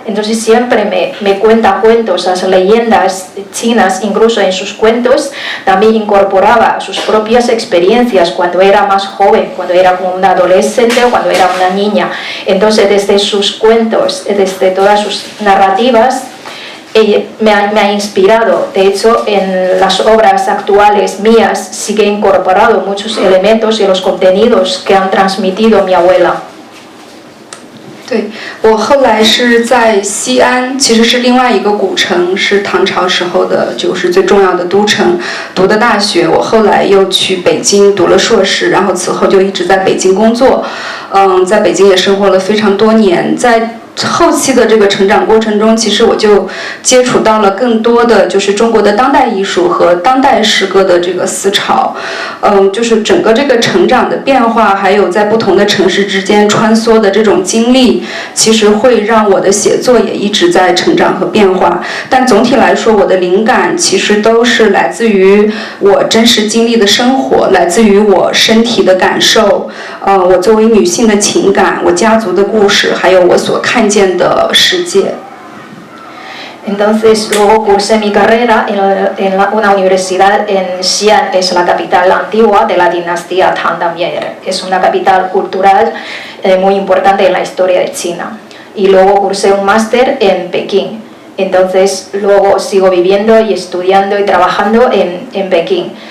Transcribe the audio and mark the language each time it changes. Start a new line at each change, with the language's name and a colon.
Spanish: Entonces siempre me cuenta cuentos, las leyendas chinas, incluso en sus cuentos también incorporaba sus propias experiencias cuando era más joven, cuando era como una adolescente o cuando era una niña. Entonces desde sus cuentos, desde todas sus narrativas, me ha inspirado. De hecho, en las obras actuales mías sí que he incorporado muchos elementos y los contenidos que han transmitido mi abuela.
Chinese: 对，我后来是在西安，其实是另外一个古城，是唐朝时候的，就是最重要的都城，读的大学。我后来又去北京读了硕士，然后此后就一直在北京工作。在北京也生活了非常多年。在后后期的这个成长过程中，其实我就接触到了更多的就是中国的当代艺术和当代诗歌的这个思潮，就是整个这个成长的变化，还有在不同的城市之间穿梭的这种经历，其实会让我的写作也一直在成长和变化。但总体来说，我的灵感其实都是来自于我真实经历的生活，来自于我身体的感受，我作为女性的情感，我家族的故事，还有我所看见的世界。
Spanish: Entonces luego cursé mi carrera en una universidad en Xi'an, es la capital antigua de la dinastía Tang también, es una capital cultural muy importante en la historia de China. Y luego cursé un máster en Pekín, entonces luego sigo viviendo y estudiando y trabajando en Pekín.